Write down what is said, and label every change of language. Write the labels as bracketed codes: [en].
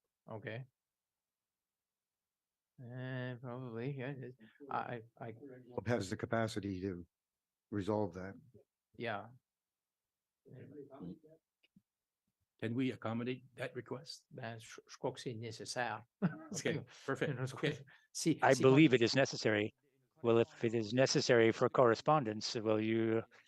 [en] Okay. Probably, yeah. I Hope has the capacity to resolve that. yeah. can we accommodate that request? [fr] Ben, je crois que c'est nécessaire. [en] Okay, perfect. Okay. I believe it is necessary. Well, if it is necessary for correspondence, will you?